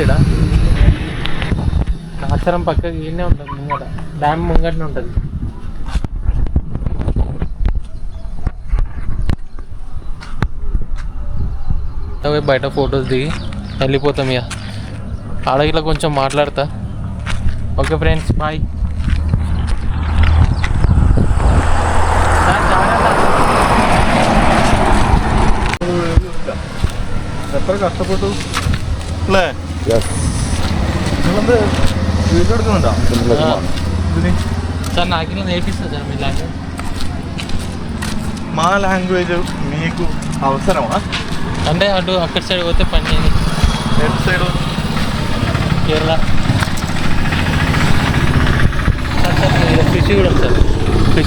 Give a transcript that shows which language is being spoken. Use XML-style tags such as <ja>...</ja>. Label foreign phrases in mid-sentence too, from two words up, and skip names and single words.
<te>ఇక్కడ నాచారం పక్కకి ఈయనే ఉంటుంది, ముంగట డ్యామ్ ముంగటనే ఉంటుంది. బయట ఫొటోస్ దిగి వెళ్ళిపోతాం. ఇక ఆడగిలా కొంచెం మాట్లాడతా.</te> <en>okay friends, bye.</en> <ml>എത്ര കഷ്ടപ്പെട്ടു അല്ലേ? നിങ്ങളെന്ത് വീഡിയോ എടുക്കുന്നുണ്ടോ ഇതിന്?</ml> <te>సార్ నాకు ఇలా నేర్పిస్తుంది సార్ మీ లాంగ్వేజ్. మా లాంగ్వేజ్ మీకు అవసరమా? అంటే అక్కడ సైడ్ పోతే పని చేయని. ఎటు సైడు? కేరళ.</te> <en>sir fish</en> <te>కూడా ఉంది సార్.</te>